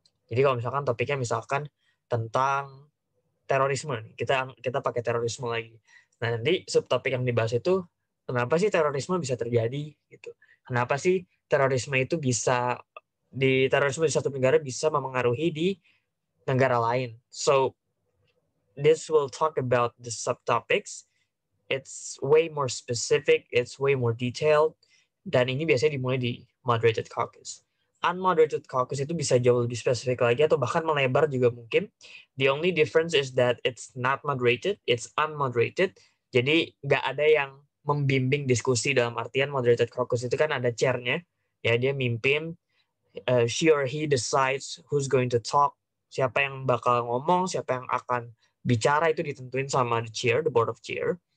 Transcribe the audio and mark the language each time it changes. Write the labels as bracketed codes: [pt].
[id] Jadi kalau misalkan topiknya misalkan tentang terorisme, kita kita pakai terorisme lagi. Nah nanti subtopik yang dibahas itu kenapa sih terorisme bisa terjadi gitu? Kenapa sih terorisme itu bisa terorisme di satu negara bisa memengaruhi di negara lain? [en] So this will talk about the subtopics. It's way more specific, it's way more detailed, [id] dan ini biasanya dimulai di [en] moderated caucus. [id] Unmoderated caucus itu bisa jauh lebih spesifik lagi atau bahkan melebar juga mungkin. [en] The only difference is that it's not moderated, it's unmoderated. [id] Jadi nggak ada yang membimbing diskusi dalam artian moderated caucus itu kan ada chairnya, ya dia mimpin, [en] she or he decides who's going to talk, [id] siapa yang bakal ngomong, siapa yang akan bicara itu ditentuin sama the chair, the board of chair.